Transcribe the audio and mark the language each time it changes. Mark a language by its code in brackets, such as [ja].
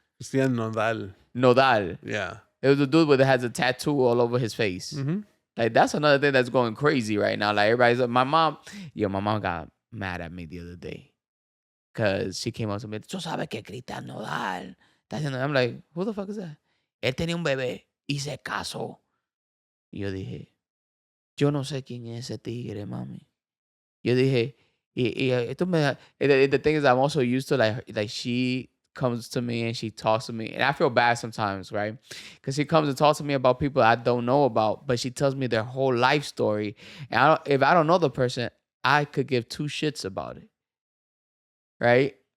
[en] Christian Nodal. Yeah. It was a dude that has a tattoo all over his face. Mm-hmm. Like that's another thing that's going crazy right now. Like everybody's like, my mom got mad at me the other day because she came up to me. [es] "Tú sabes que [en] Christian Nodal." I'm like, who the fuck is that? [es] Él tenía un bebé y se casó. Y yo dije, yo no sé quién es ese tigre, mami. Yo dije, esto me. [en] The thing is, I'm also used to like she comes to me and she talks to me, and I feel bad sometimes, right? Because she comes and talks to me about people I don't know about, but she tells me their whole life story, and if I don't know the person, I could give two shits about it, right?